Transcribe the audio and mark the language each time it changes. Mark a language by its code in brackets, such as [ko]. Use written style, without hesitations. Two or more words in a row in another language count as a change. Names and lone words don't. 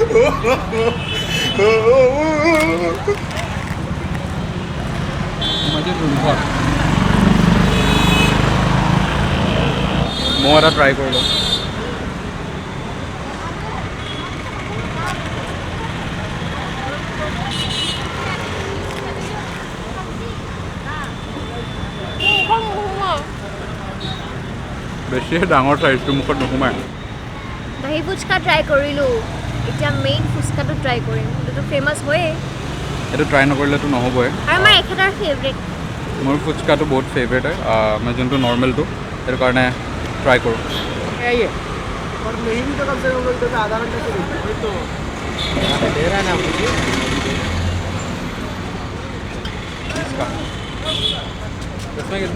[as] মই এটা ট্ৰাই কৰি লওঁ বেছি ডাঙৰ চাইজটো মুখত নোসোমায় দহি ফুচকা ট্ৰাই কৰিলোঁ এতিয়া মেইন ফুচকাটো ট্ৰাই কৰিম এইটোতো ফেমাছ হয়েই এইটো ট্ৰাই নকৰিলেতো নহ'বই আৰু আমাৰ এখেতৰ ফেভৰেট মোৰ ফুচকাটো বহুত ফেভৰেট হয় মই যোনটো নৰ্মেলটো সেইটো কাৰণে ট্ৰাই কৰোঁ [hi] और नहीं भी तो कम से कम तो आधा घंटे से वही तो दे रहा है ना मुझे इसमें कितना